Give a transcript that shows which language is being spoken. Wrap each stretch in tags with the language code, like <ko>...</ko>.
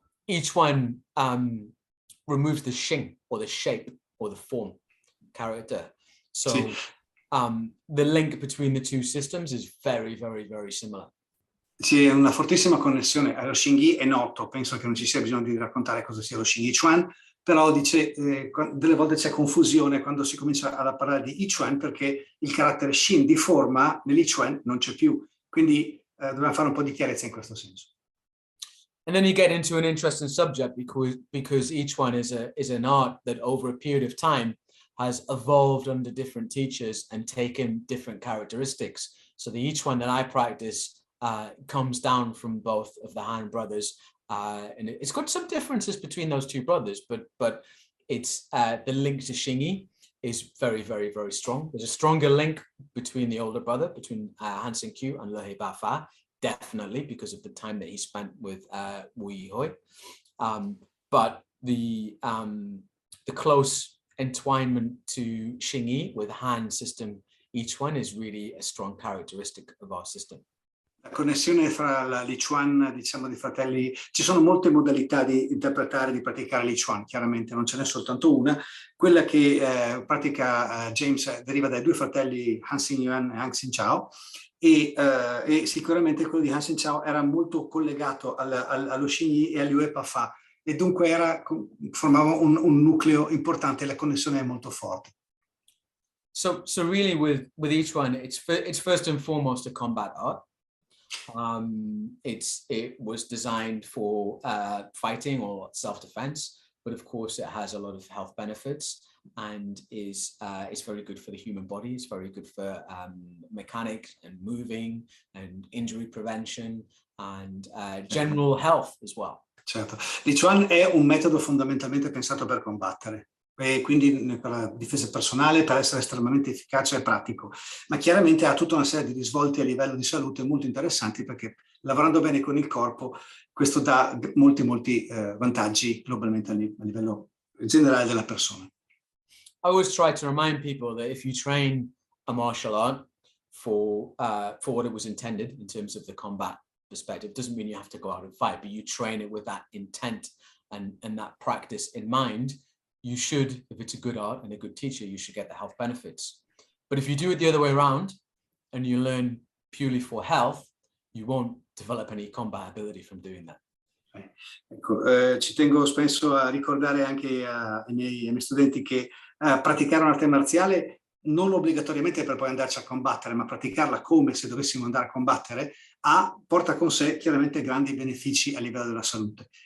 <en>Yichuan removes the Xing, or the shape, or the form character. So the link between the two systems is very, very, very similar.</en> <it>C'è una fortissima connessione. Lo Xingyi è noto, penso che non ci sia bisogno di raccontare cosa sia lo Xing Yichuan, però dice delle volte c'è confusione quando si comincia a parlare di Yichuan, perché il carattere Xin di forma nell'Yichuan non c'è più, quindi dobbiamo fare un po' di chiarezza in questo senso.</it> <en>And then you get into an interesting subject because Yichuan is an art that over a period of time has evolved under different teachers and taken different characteristics. So the Yichuan that I practice comes down from both of the Han brothers, and it's got some differences between those two brothers, but it's the link to Xingyi is very, very, very strong. There's a stronger link between the older brother, between Han Xingqiu and Le He Bafa, definitely because of the time that he spent with Wu Yihoi. But the close entwinement to Xingyi with Han system, each one is really a strong characteristic of our system.</en> <it>La connessione fra la Lichuan, diciamo, di fratelli, ci sono molte modalità di interpretare, di praticare Lichuan, chiaramente non ce n'è soltanto una. Quella che pratica James deriva dai due fratelli Han Xingyuan e Han Xinchao, e sicuramente quello di Han Xinchao era molto collegato allo Xingyi e all'Yue Bafa, e dunque formava un nucleo importante, la connessione è molto forte.</it> <en>So really with each one, it's first and foremost a combat art. It was designed for fighting or self-defense, but of course it has a lot of health benefits and is very good for the human body. It's very good for mechanics and moving and injury prevention and general health as well.</en> <it>Certo, Lichuan è un metodo fondamentalmente pensato per combattere, e quindi per la difesa personale, per essere estremamente efficace e pratico, ma chiaramente ha tutta una serie di risvolti a livello di salute molto interessanti, perché lavorando bene con il corpo questo dà molti vantaggi globalmente a livello generale della persona.</it> <en>I always try to remind people that if you train a martial art for what it was intended in terms of the combat perspective, doesn't mean you have to go out and fight, but you train it with that intent and that practice in mind. You should, if it's a good art and a good teacher, you should get the health benefits. But if you do it the other way around and you learn purely for health, you won't develop any combat ability from doing that.</en> <it>Ecco, ci tengo spesso a ricordare anche ai miei studenti che praticare un'arte marziale non obbligatoriamente per poi andarci a combattere, ma praticarla come se dovessimo andare a combattere, porta con sé chiaramente grandi benefici a livello della salute.</it>